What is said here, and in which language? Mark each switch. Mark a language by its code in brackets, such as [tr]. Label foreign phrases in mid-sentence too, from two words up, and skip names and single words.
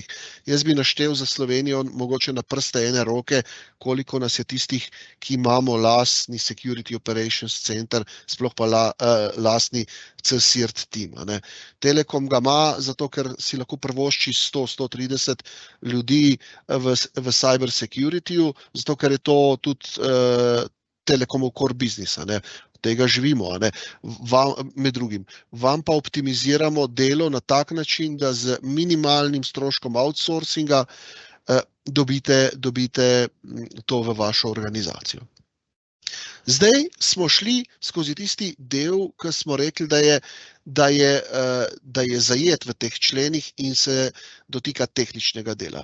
[sl] Jaz bi naštel za Slovenijo mogoče na prste ene roke, koliko nas je tistih, ki imamo lastni [en] Security Operations Center, [sl] sploh pa lastni [en] CSIRT team. [sl] Telekom ga ima, zato ker si lahko privošči 100-130 ljudi v [en] cyber securityju, [sl] zato ker je to tudi Telekomov [en] core business, [sl] tega živimo, med drugim. Vam pa optimiziramo delo na tak način, da z minimalnim stroškom outsourcinga dobite to v vašo organizacijo. Zdaj smo šli skozi tisti del, ki smo rekli, da je zajet v teh členih in se dotika tehničnega dela.